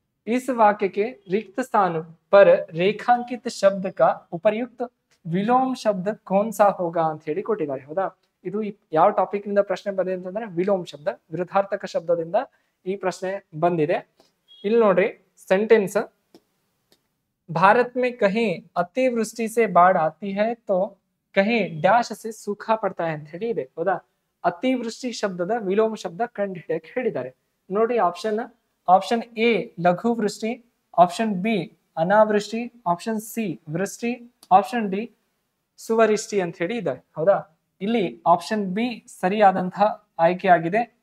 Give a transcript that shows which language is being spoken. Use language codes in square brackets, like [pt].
[hi] इस वाक्य के रिक्त स्थान पर रेखांकित शब्द का उपयुक्त विलोम शब्द कौन सा होगा [kn] ಅಂತ ಹೇಳಿ ಕೊಟ್ಟಿದ್ದಾರೆ. ಹೌದಾ? ಇದು ಯಾವ ಟಾಪಿಕ್ ನಿಂದ ಪ್ರಶ್ನೆ ಬಂದಿದೆ ಅಂತಂದ್ರೆ ವಿಲೋಮ ಶಬ್ದ, ವಿರುದ್ಧಾರ್ಥಕ ಶಬ್ದದಿಂದ ಈ ಪ್ರಶ್ನೆ ಬಂದಿದೆ. ಇಲ್ಲಿ ನೋಡ್ರಿ ಸೆಂಟೆನ್ಸ್, [hi] भारत में कहीं अतिवृष्टि से बाढ़ आती है तो कहीं डैश से सूखा पड़ता है [kn] ಅಂತ ಹೇಳಿ ಇದೆ. ಹೌದಾ? ಅತಿವೃಷ್ಟಿ ಶಬ್ದದ ವಿಲೋಮ ಶಬ್ದ ಕಂಡು ಹಿಡಿಯಕ್ಕೆ ಹೇಳಿದ್ದಾರೆ. ನೋಡಿ ಆಪ್ಷನ್ ಎ ಲಘು ವೃಷ್ಟಿ, ಆಪ್ಷನ್ ಬಿ ಅನಾವೃಷ್ಟಿ, ಆಪ್ಷನ್ ಸಿ ವೃಷ್ಟಿ, ಆಪ್ಷನ್ ಡಿ ಸುವರಿಷ್ಟಿ ಅಂತ ಹೇಳಿ ಇದೆ. ಹೌದಾ? ಇಲ್ಲಿ ಆಪ್ಷನ್ ಬಿ ಸರಿಯಾದಂತಹ ಆಯ್ಕೆ ಆಗಿದೆ.